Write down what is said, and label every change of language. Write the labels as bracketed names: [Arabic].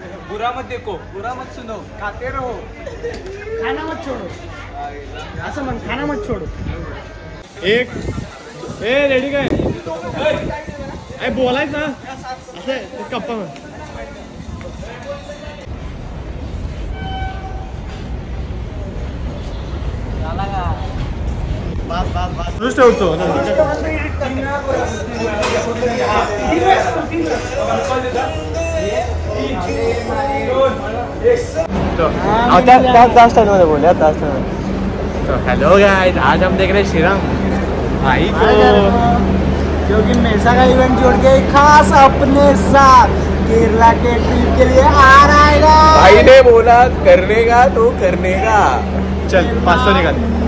[Hindi] बुरा मत देखो, बुरा मत सुनो, खाते रहो, खाना मत छोड़ो. [Marathi] असं म्हण, [Hindi] खाना मत छोड़ो. [Marathi] एक रेडी काय बोलायचं ना असं गप्पा म्हण. ठेवतो त्या स्टाइल मध्ये बोलूया. त्या स्टाइल मध्ये. [Hindi] हेलो गाइस, आज हम देख रहे हैं श्रीराम भाई को, क्योंकि मेसा का इवेंट जोड़ के खास अपने साथ केरला के ट्रिप के लिए आ रहा है. भाई ने बोला करने का तो करने का. चल 500 निकाल.